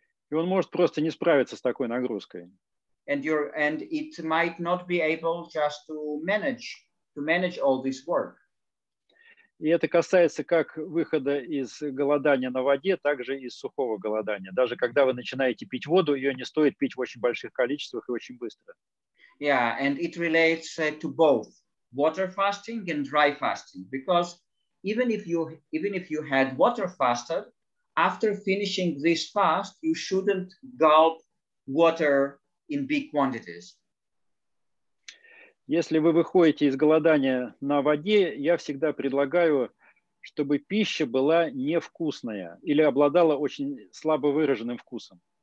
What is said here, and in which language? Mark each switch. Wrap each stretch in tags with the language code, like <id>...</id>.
<ru>И он может просто не справиться с такой нагрузкой.</ru> <en>And it might not be able just to manage all this work.</en> <ru>И это касается как выхода из голодания на воде, так же и из сухого голодания. Даже когда вы начинаете пить воду, ее не стоит пить в очень больших количествах и очень быстро.</ru> <en>Yeah, and it relates to both water fasting and dry fasting, because even if you had water fasted, after finishing this fast, you shouldn't gulp water in big quantities.</en> <ru>Если вы выходите из голодания на воде, я всегда предлагаю, чтобы пища была невкусная или обладала очень слабо выраженным вкусом.</ru>